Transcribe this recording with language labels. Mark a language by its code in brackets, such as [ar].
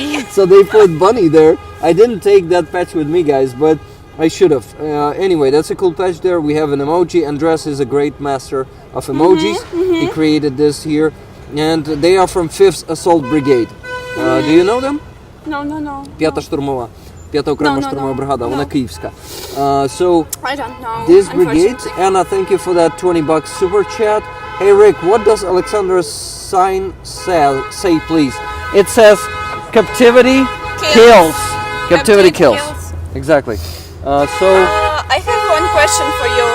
[en] So they put bunny there. I didn't take that patch with me, guys, but I should have. Anyway, that's a cool patch there. We have an emoji. Andres is a great master of emojis. He created this here, and they are from 5th Assault Brigade. Do you know them? No. [uk] П'ята штурмова. П'ята окрема штурмова бригада, вона київська. [en] So I don't know. this brigade, Anna, thank you for that $20 super chat. Hey Rick, what does Alexandra's sign say, please? It says captivity kills. Captivity kills. Exactly. I have one question for you.